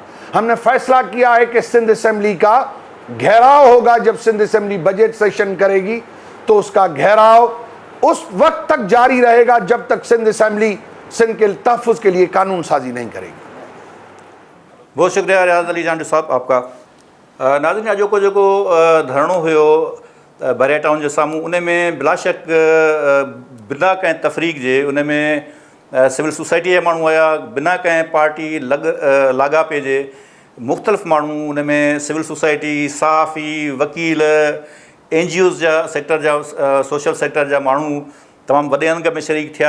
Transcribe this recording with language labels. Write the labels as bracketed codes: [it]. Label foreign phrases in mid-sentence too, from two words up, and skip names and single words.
[ur] ہم نے فیصلہ کیا ہے کہ سندھ اسمبلی کا گھیراؤ ہوگا. جب سندھ اسمبلی بجٹ سیشن کرے گی تو اس کا گھیراؤ اس وقت تک جاری رہے گا جب تک سندھ اسمبلی سندھ کے تحفظ کے لیے قانون سازی نہیں کرے گی. بہت شکریہ ریاض علی جانڈ صاحب آپ کا. [sd] ناظرین اॼोको जेको धरणो हुयो बहरिया टाउन जे साम्हूं उन में बिला शक बिना कंहिं तफ़रीक़ जे उन में सिविल सोसाइटी जा माण्हू आया, बिना कंहिं पार्टी लाॻापे जे मुख़्तलिफ़ माण्हू उन में सिविल सोसाइटी, सहाफ़ी, वकील, NGOs जा सेक्टर जा सोशल सेक्टर जा माण्हू तमामु वॾे अंग में शरीक थिया.